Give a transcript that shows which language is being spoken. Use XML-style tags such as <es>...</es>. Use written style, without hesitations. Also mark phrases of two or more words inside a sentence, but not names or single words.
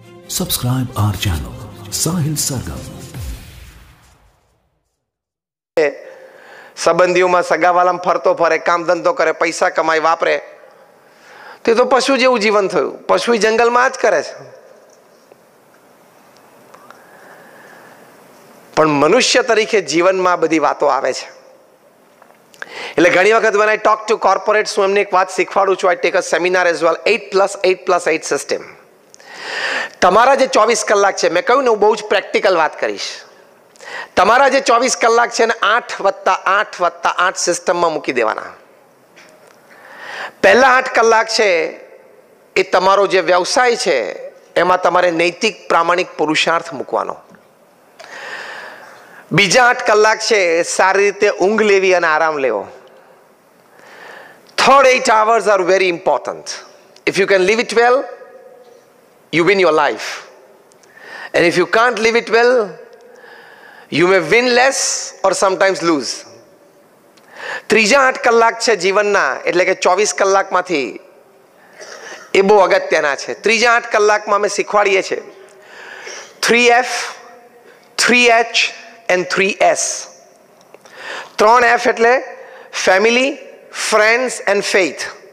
<en>Subscribe our channel, Sahil Sargam.</en> <gu>સંબંધીઓમાં સગાવાલામાં ફરતો ફરે, કામ ધંધો કરે, પૈસા કમાઈ વાપરે, તે તો પશુ જેવું જીવન થયું. પશુ જંગલમાં જ કરે છે. પણ મનુષ્ય તરીકે જીવનમાં બધી વાતો આવે છે. એટલે ઘણી વખત</gu> <en>when I talk to corporates,</en> <gu>હું એમને એક વાત શીખવાડું છું.</gu> <en>I take a seminar as well, 8+8+8 system.</en> <gu>તમારા જે 24 કલાક છે, મેં કહ્યું ને હું બહુ જ પ્રેક્ટિકલ વાત કરીશ. તમારા જે 24 કલાક છે ને 8+8+8 સિસ્ટમમાં મૂકી દેવાના. પહેલા 8 કલાક છે એ તમારો જે વ્યવસાય છે એમાં તમારે નૈતિક પ્રામાણિક પુરુષાર્થ મૂકવાનો. બીજા 8 કલાક છે સારી રીતે ઊંઘ લેવી અને આરામ લેવો.</gu> <en>Third 8 hours are very important. If you can live it well, you win your life. And if you can't live it well, you may win less or sometimes lose.</en> <gu>ત્રીજા 8 કલાક છે જીવનના, એટલે કે 24 કલાકમાંથી એ બહુ અગત્યના છે. ત્રીજા 8 કલાકમાં અમે શીખવાડીએ છીએ 3F,</gu> <en>3H and 3S.</en> <gu>3F એટલે</gu> <en>family, friends and faith.</en>